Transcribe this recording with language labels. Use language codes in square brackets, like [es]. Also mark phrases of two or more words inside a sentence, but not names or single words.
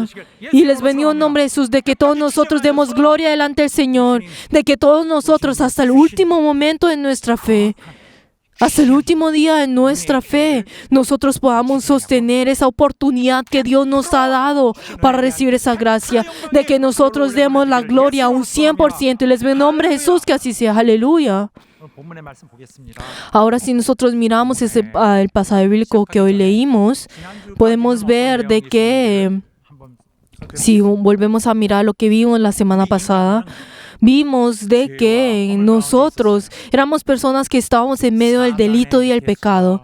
[es] Y les bendigo en nombre de Jesús, de que todos nosotros demos gloria delante del Señor, de que todos nosotros hasta el último momento de nuestra fe, hasta el último día de nuestra fe, nosotros podamos sostener esa oportunidad que Dios nos ha dado para recibir esa gracia, de que nosotros demos la gloria a un 100%. Y les bendigo en nombre de Jesús, que así sea. Aleluya. [ko] 본문의 말씀 보겠습니다. [es] Ahora, si nosotros miramos el pasaje bíblico que hoy leímos, podemos ver de que, si volvemos a mirar lo que vimos la semana pasada, vimos de que nosotros éramos personas que estábamos en medio del delito y el pecado.